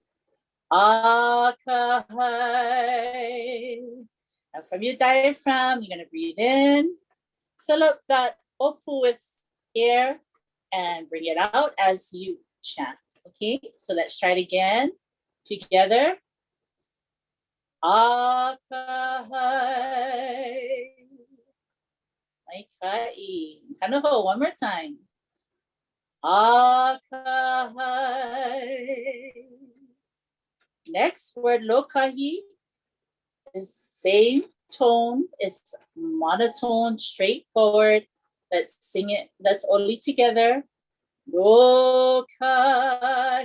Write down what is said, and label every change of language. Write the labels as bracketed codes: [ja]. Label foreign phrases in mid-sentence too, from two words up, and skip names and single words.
[en] Akahai. Now from your diaphragm, you're gonna breathe in, fill up that opu with air, and bring it out as you chant, okay? So let's try it again, together. Akahai. [haw] Mai kai. Kanoho, [en] one more time. Akahai. Next word, lokahi, is same tone. It's monotone, straightforward. Let's sing it. Let's only together. Lokahi.